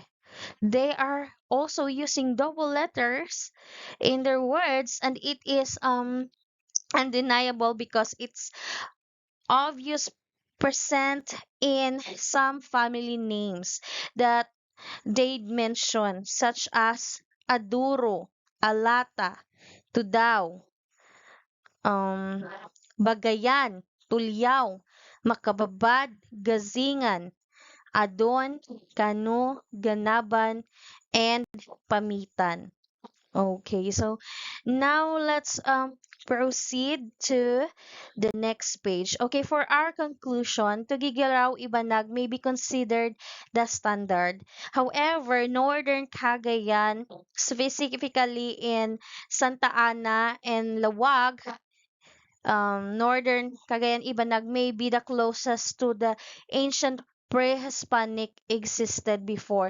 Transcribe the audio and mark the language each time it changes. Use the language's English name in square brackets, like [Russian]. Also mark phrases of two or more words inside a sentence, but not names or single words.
[English] They are also using double letters in their words, and it is undeniable because it's obvious present in some family names that they mention, such as Aduro, Alata, Tudaw, um, Bagayan, Tulyaw, Makababad, Gazingan, Adon, Kano, Ganaban, and Pamitan. Okay, so now let's proceed to the next page. Okay, for our conclusion, Tugigaraw Ibanag may be considered the standard. However, Northern Cagayan, specifically in Santa Ana and Lawag, Northern Cagayan Ibanag may be the closest to the ancient pre-Hispanic existed before.